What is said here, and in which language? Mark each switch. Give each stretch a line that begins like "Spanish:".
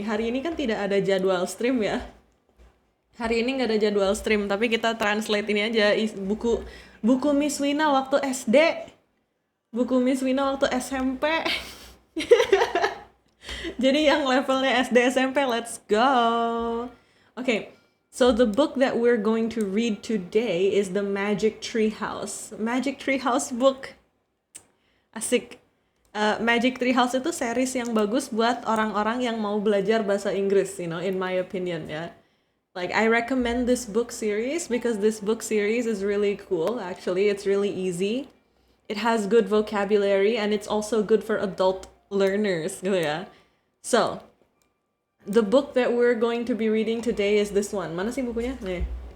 Indonesian: Hari ini kan tidak ada jadwal stream ya. Hari ini nggak ada jadwal stream, tapi kita translate ini aja buku Miss Wina waktu SD, buku Miss Wina waktu SMP. Jadi yang levelnya SD SMP,
English: let's go. Okay, so the book that we're going to read today is The Magic Tree House. Magic Tree House book.
Indonesian: Asik. Magic Tree House itu series yang bagus buat orang-orang yang mau belajar bahasa Inggris,
English: in my opinion,
Indonesian: ya.
English: Like, I recommend this book series because this book series is really cool, actually. It's really easy. It has good vocabulary and it's also good for adult learners,
Indonesian: gitu ya.
English: So, the book that we're going to be reading today is this one.
Indonesian: Mana sih bukunya? Nih.